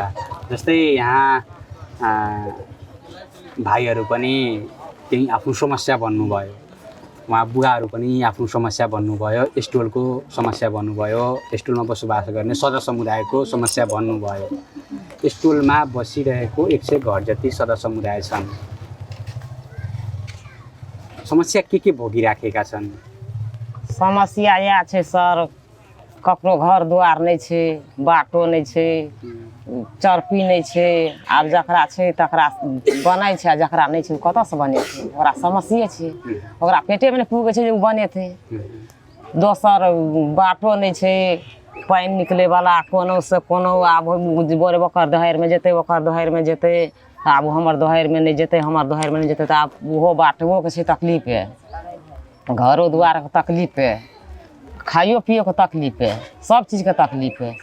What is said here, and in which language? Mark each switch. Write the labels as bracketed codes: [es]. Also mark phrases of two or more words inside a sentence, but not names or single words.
[ne] जस्तै यहाँ भाइहरू पनि केही आफ्नो समस्या भन्नुभयो, उहाँ बुढाहरू पनि आफ्नो समस्या भन्नुभयो, स्टोलको समस्या भन्नुभयो, स्टोलमा बसोबास गर्ने सदा समुदायको समस्या भन्नुभयो। स्टोलमा बसिरहेको 100 घर जति सदा समुदाय छन्, समस्या के भोगिराखेका छन्? [mai] समस्या यह छै सर, ककरो घर दुआर नहीं छै, बाटो नहीं छै, चरपी नहीं छै। आब जकरा छै तकरा बनै छै, जकरा नहीं छै कतऽ से बनेतै? ओकरा समस्या छै, ओकरा पेटे में नहीं पुगे छै जे उ बनेतै। दोसर बाटो नहीं छै, पानि निकले वाला कोनो से कोनो, आब बोरे ओकर दहार में जेतै, ओकर दहार में जेतै, आब हमर दहार में नहीं जेतै, हमर दहार में नहीं जेतै, तऽ आब ओहो बाटवो के छै तकलीफ है, घरो दुआर के तकलीफ है, खाइयो पियो के तकलीफ है, सब चीज के तकलीफ है।